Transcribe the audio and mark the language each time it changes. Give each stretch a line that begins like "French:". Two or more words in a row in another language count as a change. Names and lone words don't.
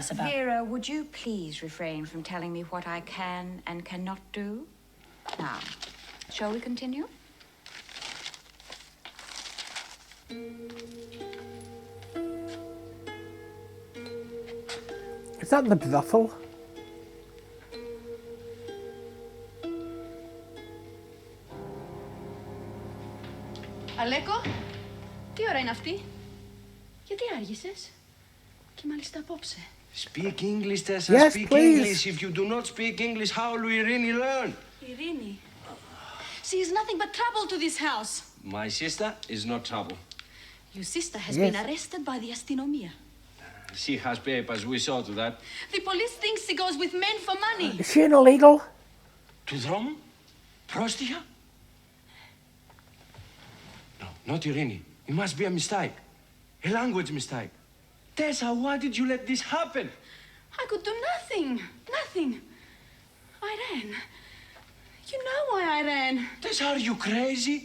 English: Vera, would you please refrain from telling me what I can and cannot do? Now, shall we continue? Is that the brothel?
Greek: Αλέκο, τι ώρα είναι αυτή? Γιατί άργησες? Και μάλιστα απόψε.
English: Speak English, Tessa. Yes, speak please. English. If you do not speak English, how will we really learn? Ειρήνη. She is nothing but trouble to this house. My sister is not trouble. Your sister has Yes. been arrested by the αστυνομία. She has papers. We saw to that. The police thinks she goes with men for money. Is she illegal?
Greek: To δρόμο? Πρόστιχα?
English: No, not Irini. It must be a mistake. A language mistake. Tessa, why did you let this happen? I could do nothing. Nothing. I ran. You know why I ran. Tessa, are you crazy?